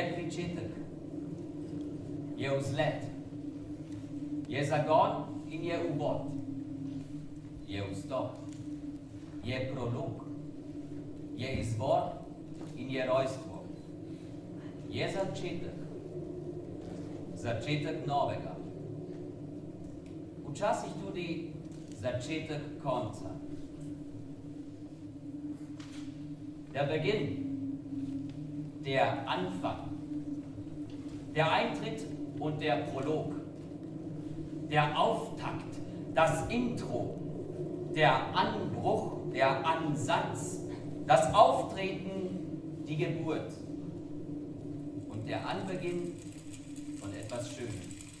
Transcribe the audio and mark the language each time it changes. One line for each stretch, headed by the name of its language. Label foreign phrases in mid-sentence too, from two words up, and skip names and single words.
Slovenian: začetek, je vzlet, je zagon in je uvod, je vstop, je prolog, je izvor in je rojstvo, je začetek novega, včasih tudi začetek konca.
German: Der Beginn, der Anfang, der Eintritt und der Prolog, der Auftakt, das Intro, der Anbruch, der Ansatz, das Auftreten, die Geburt und der Anbeginn von etwas Schönem.